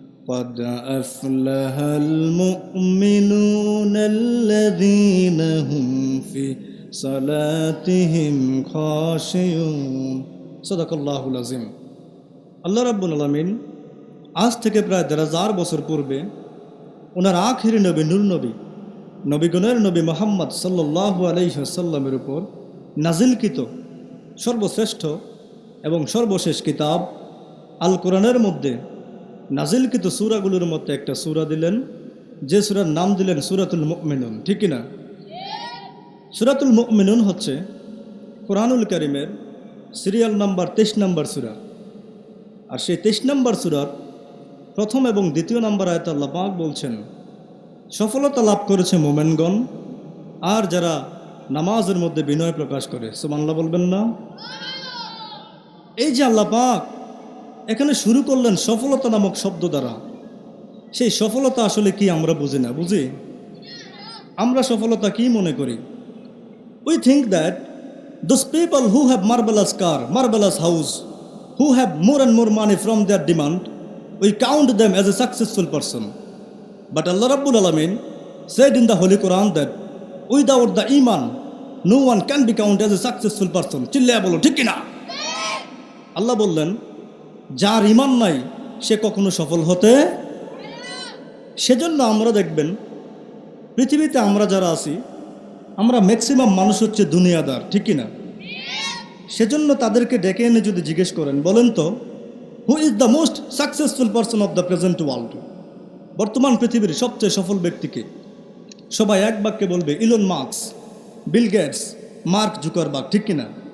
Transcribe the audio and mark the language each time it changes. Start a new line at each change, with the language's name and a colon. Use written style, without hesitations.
Arabic: قد أفلح المؤمنون الذين هم في صلاتهم خاشعون। صدق الله العظيم।
Bangla: আল্লাহ রাব্বুল আলামিন আজ থেকে প্রায় 1000 বছর পূর্বে ওনার আখিরি নবী নূর নবী, নবীগণের নবী মুহাম্মদ সাল্লাল্লাহু আলাইহি ওয়াসাল্লামের উপর নাজিলকৃত সর্বশ্রেষ্ঠ এবং সর্বশেষ কিতাব আল কোরআনের মধ্যে নাজিলকৃত সূরাগুলোর মধ্যে একটা সূরা দিলেন, যে সূরার নাম দিলেন সূরাতুল মুমিনুন, ঠিক কিনা? সূরাতুল মুমিনুন হচ্ছে কোরআনুল কারীমের সিরিয়াল নাম্বার 23 নম্বর সূরা। আর সেই 23 নম্বর সূরার প্রথম এবং দ্বিতীয় নম্বর আয়াতে আল্লাহ পাক বলছেন, সফলতা লাভ করেছে মুমিনগণ আর যারা নামাজের মধ্যে বিনয় প্রকাশ করে। সুবহানাল্লাহ বলবেন না? এই যে আল্লাহ পাক এখানে শুরু করলেন সফলতা নামক শব্দ দ্বারা, সেই সফলতা আসলে কি আমরা বুঝি না? বুঝি? আমরা সফলতা কি মনে করি?
English: We think that those people who have marvelous car, marvelous house, who have more and more money from their demand, we count them as a successful person. But Allah Rabbul Alamin said in the Holy Quran that without the iman, no one can be counted as a successful person.
Bangla: চিল্লায়া বলো ঠিক কিনা? আল্লাহ বললেন, যার ইমান নাই সে কখনো সফল হতে সেজন্য আমরা দেখবেন পৃথিবীতে আমরা যারা আছি আমরা ম্যাক্সিমাম মানুষ হচ্ছে দুনিয়াদার, ঠিক কি না? সেজন্য তাদেরকে ডেকে এনে যদি জিজ্ঞেস করেন, বলেন তো
English: who is the most successful person of the present world,
Bangla: বর্তমান পৃথিবীর সবচেয়ে সফল ব্যক্তিকে, সবাই এক বাক্যে বলবে Elon Musk, Bill Gates, mark Zuckerberg, ঠিক কিনা?